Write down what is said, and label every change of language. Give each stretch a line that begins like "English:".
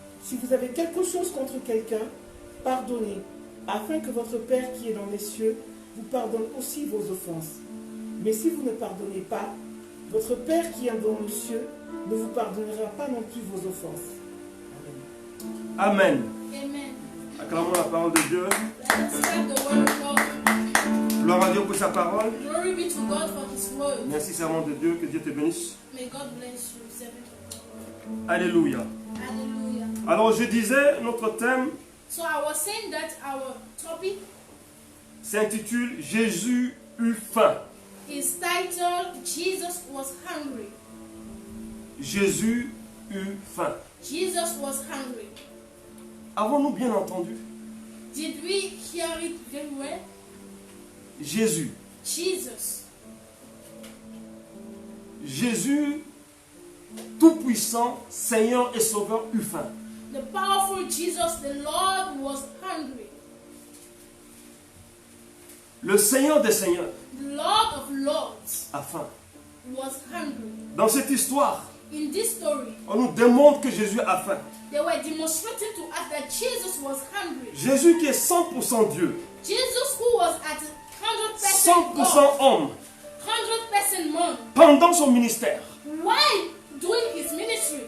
French: Si vous avez quelque chose contre quelqu'un, pardonnez, afin que votre Père qui est dans les cieux vous pardonne aussi vos offenses. Mais si vous ne pardonnez pas, votre Père qui est dans les cieux ne vous pardonnera pas non plus vos offenses. Amen. Amen. Acclamons la parole de Dieu.
English: Let us accept the word of God.
French: Gloire à Dieu pour sa parole.
English: Glory be to God for His word.
French: Merci, servant de Dieu. Que Dieu te bénisse.
English: May God bless you, servant of God.
French: Alléluia.
English: Hallelujah.
French: Alors, je disais, notre thème
English: So I was saying that our topic
French: s'intitule Jésus eut faim.
English: is titled Jesus was hungry.
French: Jésus eut faim.
English: Jesus was hungry.
French: Avons-nous bien entendu?
English: Did we hear it very well?
French: Jésus.
English: Jesus.
French: Jésus, tout-puissant, Seigneur et Sauveur, eut faim.
English: The powerful Jesus, the Lord, was hungry.
French: Le Seigneur des Seigneurs
English: The Lord of Lords
French: a faim.
English: was hungry.
French: Dans cette histoire,
English: In this story,
French: on nous démontre que Jésus a faim.
English: they were demonstrating to us that Jesus was hungry.
French: Jésus qui est 100% Dieu,
English: Jesus, who was at 100%
French: 100%
English: God,
French: homme,
English: 100% man,
French: pendant son ministère,
English: while doing his ministry,